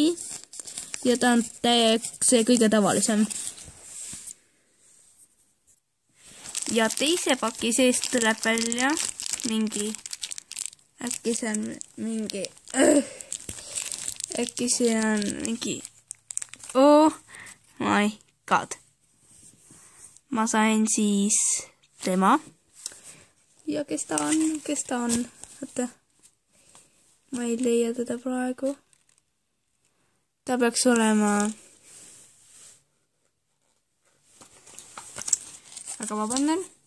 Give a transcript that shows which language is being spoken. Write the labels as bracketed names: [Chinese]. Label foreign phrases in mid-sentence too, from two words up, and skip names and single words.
[Estonian] Ja ta on see kõige tavalisem. Ja teise paki seest tuleb välja mingi, äkki see on mingi, [English] oh my god. [Estonian] Ma sain siis tema. Ja kes ta on? Oota. Ma ei leia teda praegu. Ta peaks olema. Aga vabandan.